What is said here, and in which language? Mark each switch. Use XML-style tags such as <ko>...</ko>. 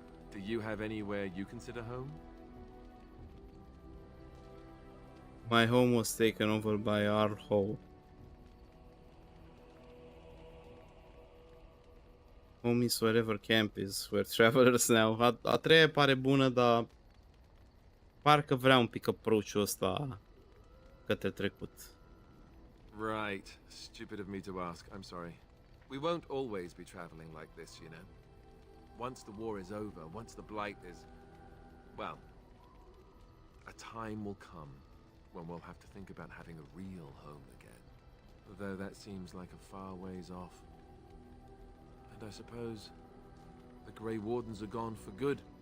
<en>Do you have anywhere you consider home? My home was taken over by our hole. Home is wherever camp is, where travelers now.</en> <ro>A treia pare bună, dar parcă vrea un pic approach-ul ăsta către trecut.</ro> <en>Right. Stupid of me to ask. I'm sorry. We won't always be traveling like this, you know. Once the war is over, once the Blight is... well, a time will come when we'll have to think about having a real home again. Though that seems like a far ways off. And I suppose the Grey Wardens are gone for good.</en>